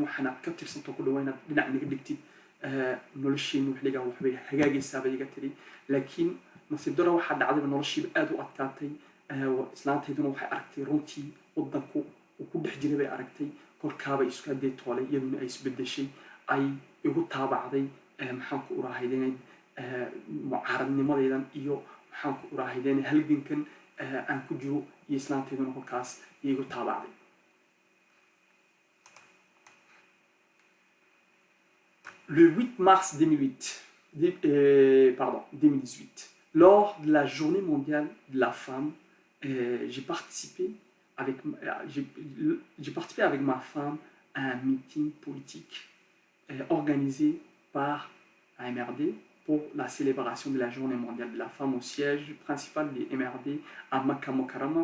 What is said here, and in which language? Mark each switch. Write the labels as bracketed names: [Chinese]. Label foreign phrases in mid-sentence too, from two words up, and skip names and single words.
[Somali] waxaana ka tirsanto ku dhawaa inaad dhinac naga dhigtid nolosheenu wixligaa waxbay hagaagaysaabay iga tiri laakiin nasiib daro waxaa dhacdayba noloshiiba aad u adkaatay islaantayduna waxay aragtay runtii wadanku uu ku dhex jiray bay aragtay kolkaaba isku haddee toolay iyaduna ay isbedeshay ay igu taabacday maxaanku uraahaydeen mucaaradnimadaydan iyo maxaanku uraahaydeen halgankan aan ku jiro iyo islaantayduna kolkaas igu taabacday [French] Le 8 mars 2018, lors de la journée mondiale de la femme, j'ai participé avec ma femme à un meeting politique organisé par la MRD pour la célébration de la journée mondiale de la femme au siège principal des MRD à Makka Mukarrama.